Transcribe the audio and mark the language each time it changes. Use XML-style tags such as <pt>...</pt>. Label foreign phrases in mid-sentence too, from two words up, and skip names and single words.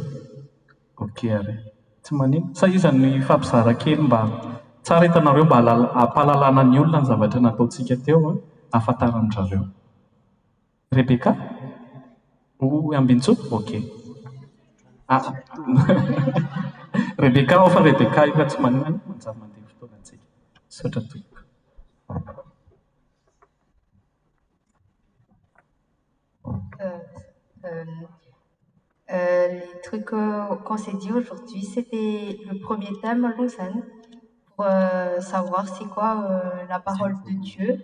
<mg>Ok are, tsy manino sa iza ny fampizara kely mba tsara hitanareo mba hampalalana ny olona ny zavatra nataontsika teo, ahafantaran'ny zareo. Rebeka? O Ambintso? Ok. Rebeka ao fa Rebeka io fa tsy manino manjary mandeha fotoanantsika. Misaotra tompoko.</mg> <fr>Les trucs qu'on s'est dit aujourd'hui, c'était le premier thème à Lausanne, pour savoir c'est quoi la parole de Dieu.</fr>